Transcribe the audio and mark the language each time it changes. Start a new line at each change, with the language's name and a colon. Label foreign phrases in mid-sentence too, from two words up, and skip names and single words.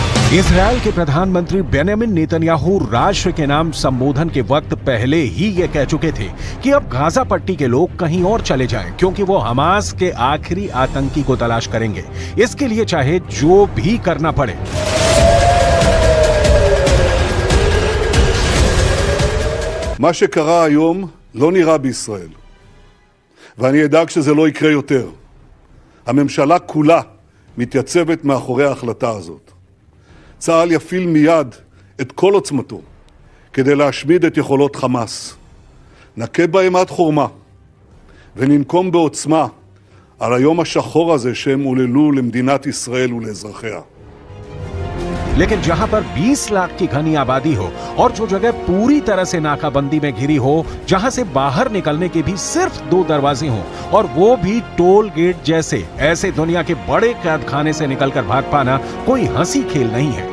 Hindi: इजरायल के प्रधानमंत्री बेंजामिन नेतन्याहू राष्ट्र के नाम संबोधन के वक्त पहले ही ये कह चुके थे कि अब गाजा पट्टी के लोग कहीं और चले जाएं, क्योंकि वो हमास के आखिरी आतंकी को तलाश करेंगे, इसके लिए चाहे जो भी करना पड़े।
Hebrew: מה שקרה היום לא נראה בישראל, ואני אדאג שזה לא יקרה יותר. הממשלה כולה מתייצבת מאחורי ההחלטה הזאת. צה"ל יפעיל מיד את כל עוצמתו כדי להשמיד את יכולות חמאס. נכה בהם עד חורמה וננקום בעוצמה על היום השחור הזה שהם עוללו למדינת ישראל ולאזרחיה.
Hindi: लेकिन जहां पर 20 लाख की घनी आबादी हो और जो जगह पूरी तरह से नाकाबंदी में घिरी हो, जहां से बाहर निकलने के भी सिर्फ 2 दरवाजे हों और वो भी
English: toll gate
Hindi: जैसे, ऐसे दुनिया के बड़े कैदखाने से निकलकर भाग पाना कोई हंसी खेल नहीं है।